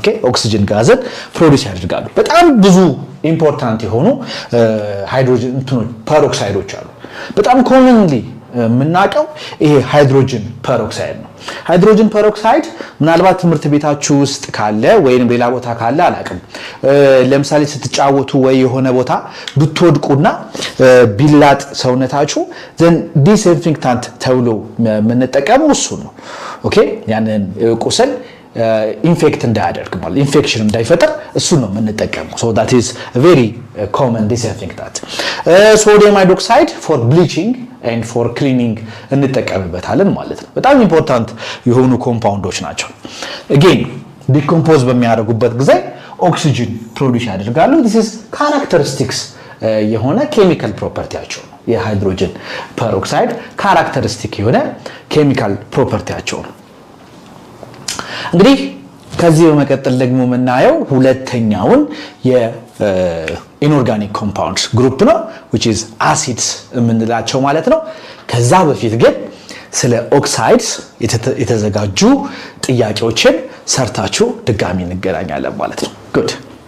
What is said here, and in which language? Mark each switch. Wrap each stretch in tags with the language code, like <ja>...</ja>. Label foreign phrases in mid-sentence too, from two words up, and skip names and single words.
<am>ኦክሲጅን ጋዝን ፕሮዲዩስ ያደርጋሉ። በጣም ብዙ ኢምፖርታንት የሆኑ ሃይድሮጅን ፐሮክሳይዶች አሉ። በጣም ኮመንሊ የምናውቀው ይሄ</am> <en>hydrogen peroxide</en> <am>ነው።</am> <en>hydrogen peroxide</en> <am>ምናልባት ትምህርት ቤታችሁ ውስጥ ካለ ወይንም ሌላ ቦታ ካለ አላውቅም። ለምሳሌ ስትጫወቱ ወይ የሆነ ቦታ ብትወድቁና ቢላጥ ሰውነታችሁ ዘን ዲስኢንፌክታንት ተብሎ የምንጠቀመው እሱ ነው። ኦኬ ያንን ቁስል ኢንፌክት እንዳያደርግ ማለት ኢንፌክሽን እንዳይፈጠር እሱ ነው የምንጠቀመው</am> <en>so that is a very common disinfectant sodium hydroxide for bleaching and for cleaning</en> <am>እንጠቀምበታለን ማለት ነው በጣም ኢምፖርታንት የሆኑ ኮምፓውንዶች ናቸው again ዲኮምፖዝ በሚያደርጉበት ጊዜ ኦክሲጅን ፕሮዲዩስ ያደርጋሉ</am> <en>this is characteristics</en> <am>የሆነ ኬሚካል ፕሮፐርቲያቸው ነው የሃይድሮጅን ፐሮክሳይድ ካራክተሪስቲክ የሆነ ኬሚካል ፕሮፐርቲያቸው ነው እንግዲህ ከዚህ በመቀጠል ደግሞ የምናየው ሁለተኛውን የኢንኦርጋኒክ</am> <en>compounds group</en> <am>ነው</am> <en>which is acids</en> <am>የምንላቸው ማለት ነው ከዛ በፊት ግን ስለ ኦክሳይድስ የተዘጋጁ ጥያቄዎችን ሰርታችሁ ድጋሚ እንገናኛለን ማለት ነው good</am>